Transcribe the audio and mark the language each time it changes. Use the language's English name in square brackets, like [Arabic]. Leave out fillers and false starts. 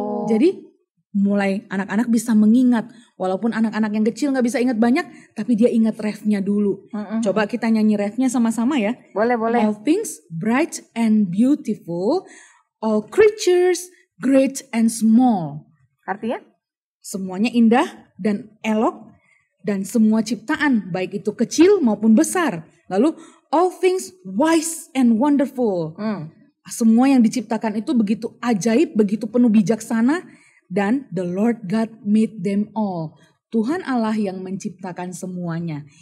[Indonesian] Jadi mulai anak-anak bisa mengingat. Walaupun anak-anak yang kecil gak bisa ingat banyak, tapi dia ingat refnya dulu. Coba kita nyanyi refnya sama-sama ya. Boleh. [English] All things bright and beautiful. All creatures great and small. [Indonesian] Artinya? Semuanya indah dan elok. Dan semua ciptaan, baik itu kecil maupun besar. Lalu, [English] all things wise and wonderful. [Indonesian] Semua yang diciptakan itu begitu ajaib, begitu penuh bijaksana. Dan [English] the Lord God made them all. [Indonesian] Tuhan Allah yang menciptakan semuanya.